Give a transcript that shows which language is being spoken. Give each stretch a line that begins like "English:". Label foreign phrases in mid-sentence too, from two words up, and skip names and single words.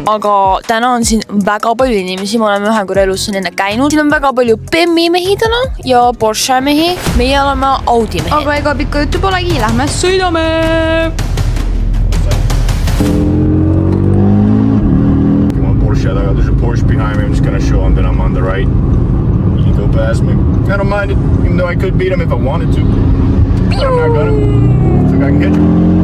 Estonian: Aga täna on siin väga palju inimesi, me oleme ühe korra elus siin enne käinud. Siin on väga palju Bemmi mehi täna ja Porsche mehi. Meie oleme Audi mehed. Aga ega pikka juttu polegi, lähme sõidame!
English: Come on, Porsche taga, there's a Porsche behind me, I'm just gonna show him that I'm on the right. You can go past me. I don't mind it, even though I could beat him if I wanted to. But I'm not gonna. Think I can catch him.